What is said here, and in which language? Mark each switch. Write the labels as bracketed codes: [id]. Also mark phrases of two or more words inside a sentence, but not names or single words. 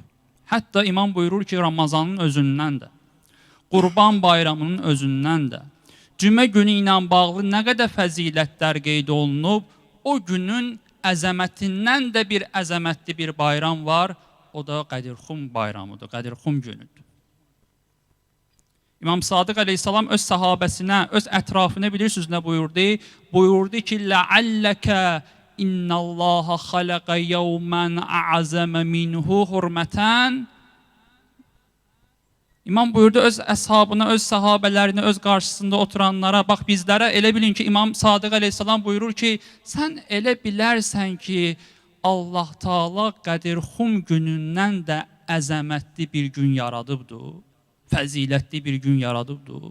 [az] Hətta imam buyurur ki, Ramazanın özündən də, Qurban bayramının özündən də, cümə günü ilə bağlı nə qədər fəzilətlər qeyd olunub, o günün əzəmətindən də bir əzəmətli bir bayram var, o da Qədirxum bayramıdır, Qədirxum günüdür. İmam Sadiq əleyhissalam öz sahabəsinə, öz ətrafına bilirsiniz nə buyurdu? Buyurdu ki, [ar] لَعَلَّكَ إِنَّ اللّٰهَ خَلَقَ يَوْمًا أَعَزَمَ مِنْهُ حُرْمَةً [az] İmam buyurdu öz əshabına, öz sahabələrinə, öz qarşısında oturanlara, bax bizlərə elə bilin ki, İmam Sadiq əleyhissalam buyurur ki, sən elə bilərsən ki, Allah Taala Qədirxum günündən də əzəmətli bir gün yaradıbdır, fəzilətli bir gün yaradıbdır.